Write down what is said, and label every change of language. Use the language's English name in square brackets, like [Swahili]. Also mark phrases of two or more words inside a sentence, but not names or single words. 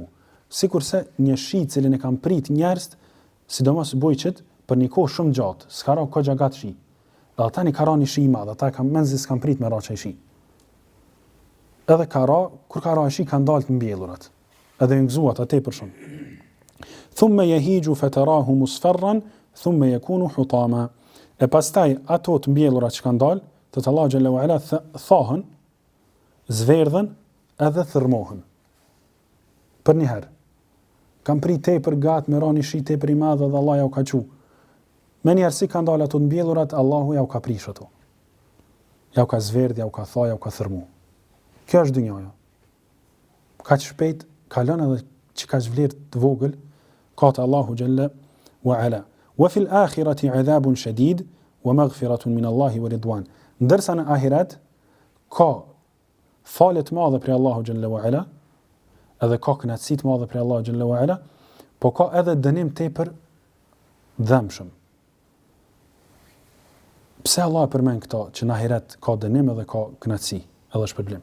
[Albanian] Sikurse një shi i cilin e kanë prit njerëz, sidomos bujqet për një kohë shumë gjatë, s'ka ra kohë gjatë shi. Dhe ata një ka ra një shi i madh, ata kanë menzi s'kan prit me ra çaj shi. Edhe ka ra, kur ka ra shi kanë dalë të mbjellurat. Edhe ju gëzuat atë për shumë. [Arabic] ثم يهيج فتراه مصفرا ثم يكون حطاما. [Albanian] E pastaj ato të mbjellurat që kanë dalë, të Allahu [Arabic] جل وعلا [Albanian] thahen, zverdhen edhe thërmohen. Për një herë. Kam prit tepër gat me rani shi tepër i madh dhe Allah ja u ka qu. Me njerë si kanë dalë ato të mbjellurat, Allahu ja u ka prish ato. Ja u ka zverdh, ja u ka tha, ja u ka thërmu. Kjo është dynjaja. Kaq shpejt kalon edhe që ka vlerë të vogël ka te Allahu [Arabic] جل وعلا. وفي الآخرة عذاب شديد ومغفرة من الله ورضوان. [Albanian] Ndërsa në ahiret ka falë të madhe prej Allahu [Arabic] جل وعلا, [Albanian] edhe ka kënaqësi të madhe prej Allahu [Arabic] جل وعلا, [Albanian] po ka edhe dënim tepër dhëmshëm. Pse Allah e përmend këto që në ahiret ka dënim edhe ka kënaqësi, edhe shpërblim.